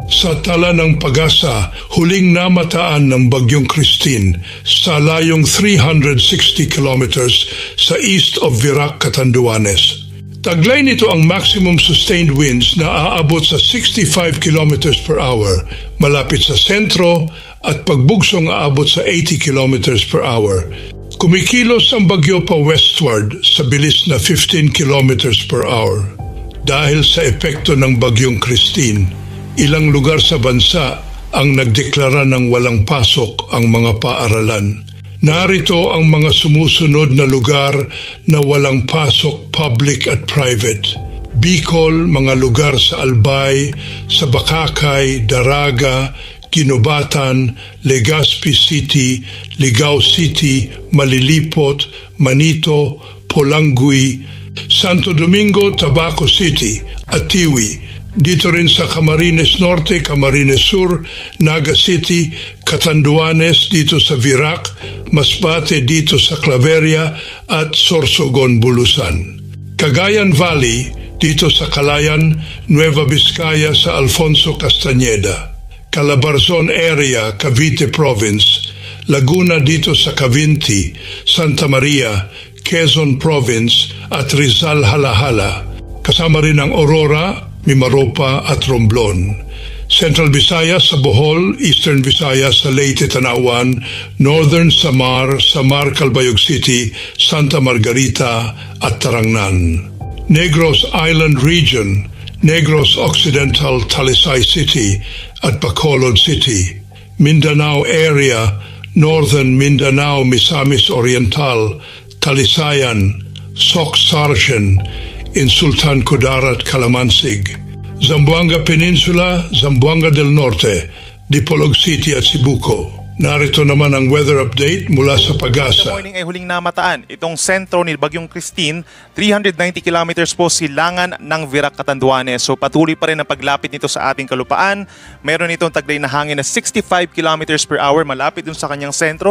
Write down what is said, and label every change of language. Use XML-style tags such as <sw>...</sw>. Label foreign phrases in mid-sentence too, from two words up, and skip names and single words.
<tl>Sa tala ng Pag-asa, huling namataan ng Bagyong Christine sa layong 360 kilometers sa</tl> <en>east of</en> <tl>Virac, Catanduanes. Taglay nito ang</tl> <en>maximum sustained winds</en> <tl>na aabot sa 65</tl> <en>kilometers per hour</en> <tl>malapit sa sentro at pagbugsong aabot sa 80</tl> <en>kilometers per hour.</en> <tl>Kumikilos ang bagyo pa westward sa bilis na 15</tl> <en>kilometers per hour.</en> <tl>Dahil sa epekto ng Bagyong Christine, ilang lugar sa bansa ang nagdeklara ng walang pasok ang mga paaralan. Narito ang mga sumusunod na lugar na walang pasok, public at private. Bicol, mga lugar sa Albay, sa Bakakay, Daraga, Ginobatan, Legazpi City, Ligao City, Malilipot, Manito, Polangui, Santo Domingo, Tabaco City at Tiwi. Dito rin sa Camarines Norte, Camarines Sur, Naga City, Catanduanes dito sa Virac, Masbate dito sa Claveria at Sorsogon, Bulusan. Cagayan Valley dito sa Calayan, Nueva Vizcaya sa Alfonso Castañeda. Calabarzon area, Cavite Province. Laguna dito sa Cavinti, Santa Maria, Quezon Province at Rizal Halahala. Kasama rin ang Aurora, Mimaropa at Romblon. Central Visayas sa Bohol, Eastern Visayas sa Leyte, Tanawan, Northern Samar, Samar, Calbayog City, Santa Margarita at Tarangnan. Negros Island Region, Negros Occidental, Talisay City at Bacolod City. Mindanao Area, Northern Mindanao, Misamis Oriental, Talisayan, Soc-Sargen, in Sultan Kudarat, Calamansig. Zamboanga Peninsula, Zamboanga del Norte, Dipolog City at Sibuco. Narito naman ang</tl> <en>weather update</en> <tl>mula sa Pag-asa.</tl> <en>Good morning</en> <tl>ay huling namataan itong sentro ni Bagyong Christine, 390 kilometers po silangan ng Virac, Catanduanes. So patuloy pa rin ang paglapit nito sa ating kalupaan. Meron itong taglay na hangin na 65</tl> <en>kilometers per hour</en> <tl>malapit dun sa kanyang sentro.</tl>